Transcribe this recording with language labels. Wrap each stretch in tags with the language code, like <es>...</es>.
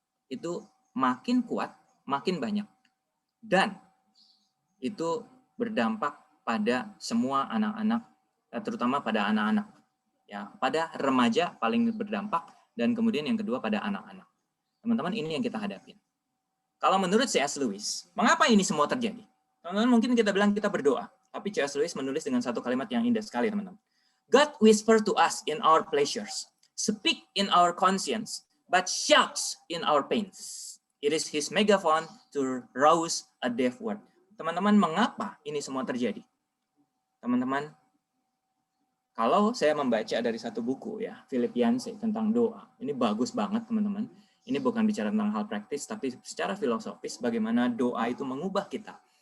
<id>Itu makin kuat, makin banyak. Dan itu berdampak pada semua anak-anak, terutama pada anak-anak. Ya, pada remaja paling berdampak, dan kemudian yang kedua pada anak-anak. Teman-teman, ini yang kita hadapi. Kalau menurut C.S. Lewis, mengapa ini semua terjadi? Teman-teman, mungkin kita bilang kita berdoa, tapi C.S. Lewis menulis dengan satu kalimat yang indah sekali, teman-teman.</id> <en>God whisper to us in our pleasures, speak in our conscience, but shouts in our pains. It is his megaphone to rouse a deaf world.</en> <id>Teman-teman, mengapa ini semua terjadi? Teman-teman, kalau saya membaca dari satu buku ya, Philip Yancey tentang doa, ini bagus banget teman-teman. Ini bukan bicara tentang hal praktis, tapi secara filosofis bagaimana doa itu mengubah kita.</id>